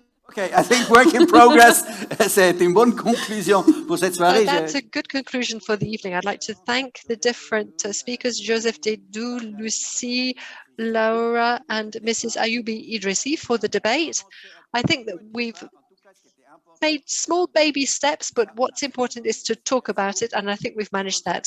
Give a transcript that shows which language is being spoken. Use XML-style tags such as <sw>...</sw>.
<en>Okay, I think work in progress.</en> <fr>C'est une bonne conclusion pour cette soirée.</fr> <en>That's a good conclusion for the evening. I'd like to thank the different speakers, Joseph Dedho, Lucy, Laura, and Mrs. Ayoubi Idrissi for the debate. I think that we've made small baby steps, but what's important is to talk about it, and I think we've managed that.</en>